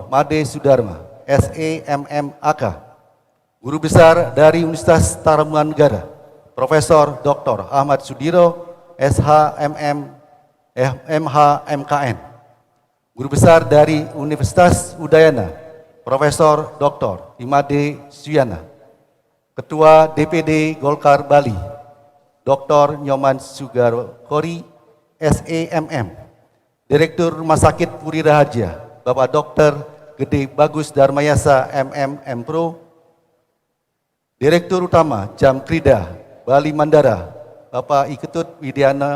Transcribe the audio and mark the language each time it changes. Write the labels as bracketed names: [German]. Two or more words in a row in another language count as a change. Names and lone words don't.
[Indonesian] Made Sudarma SE MM AK, Guru Besar dari Universitas Tarumanegara, Profesor Dr. Ahmad Sudiro SHMM MH MKN, Guru Besar dari Universitas Udayana, Profesor Dr. Imade Suyana, Ketua DPD Golkar Bali, Dr. Nyoman Sugarkori SEMM, Direktur Rumah Sakit Puri Raharja, Bapak Dr. Gede Bagus Darmayasa MM Mpro, Direktur Utama Jam Krida Bali Mandara, Bapak Iketut Widiana